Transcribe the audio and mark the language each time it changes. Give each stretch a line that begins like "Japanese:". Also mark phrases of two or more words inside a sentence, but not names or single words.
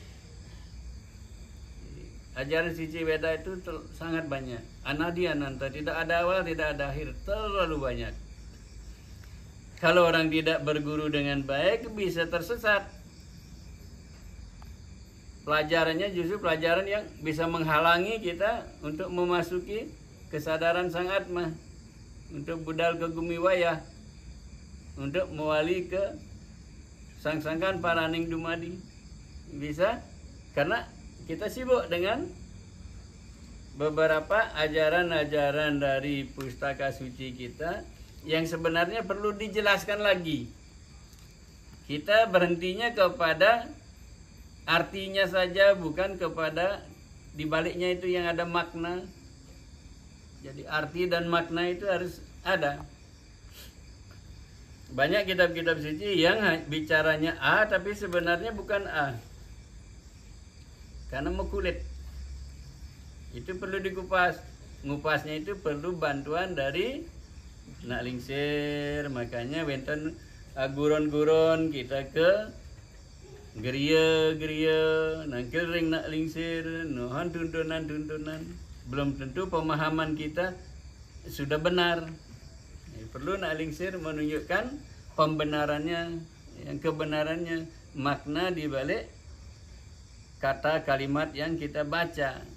Indonesian: Ajaran suci Weda itu sangat banyak,
Sanskrit: anadi ananta,
Indonesian: tidak ada awal, tidak ada akhir, terlalu banyak. Kalau orang tidak berguru dengan baik bisa tersesat. Pelajarannya justru pelajaran yang bisa menghalangi kita untuk memasuki kesadaran sang atma, untuk budal ke gumiwaya, untuk mewali ke
Javanese: sang-sangkan paraning dumadi.
Indonesian: Bisa karena kita sibuk dengan beberapa ajaran-ajaran dari pustaka suci kita yang sebenarnya perlu dijelaskan lagi. Kita berhentinya kepada artinya saja, bukan kepada dibaliknya itu yang ada makna. Jadi arti dan makna itu harus ada. Banyak kitab-kitab suci yang bicaranya A tapi sebenarnya bukan A, karena mekulit. Itu perlu dikupas. Ngupasnya itu perlu bantuan dari
Balinese: nak lingsir. Makanya wenten guron-guron kita ke geria nangkil ring nak lingsir, nohan tuntunan.
Indonesian: Belum tentu pemahaman kita sudah benar. Perlu
Balinese: nak lingsir
Indonesian: menunjukkan pembenarannya, yang kebenarannya, makna di balik kata kalimat yang kita baca.